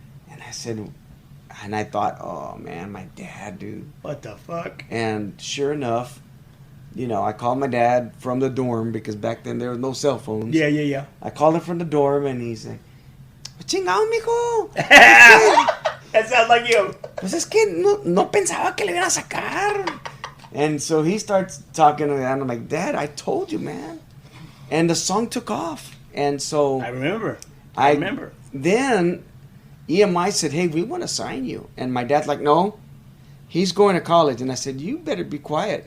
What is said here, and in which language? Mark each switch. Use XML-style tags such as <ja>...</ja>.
<en>And I said, and I thought, oh man, my dad, dude. What the fuck? And sure enough, I called my dad from the dorm because back then there was no cell phones. Yeah. I called him from the dorm, and he's like, "Chingao, mijo." That sounds like you.</en> <es>Pues es que no pensaba que le iban a sacar.</es> <en>And so he starts talking, and I'm like, "Dad, I told you, man." And the song took off. And so I remember. Then EMI said, "Hey, we want to sign you." And my dad's like, "No, he's going to college." And I said, "You better be quiet."</en>